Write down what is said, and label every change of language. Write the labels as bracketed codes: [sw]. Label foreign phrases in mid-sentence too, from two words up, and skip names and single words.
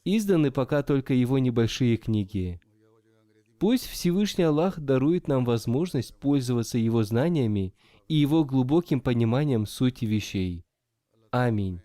[ru] Изданы пока только его небольшие книги. [ur] مہیا ہو جائے گا انگریزی [ru] Пусть Всевышний Аллах дарует нам возможность пользоваться его знаниями и его глубоким пониманием сути вещей. Аминь.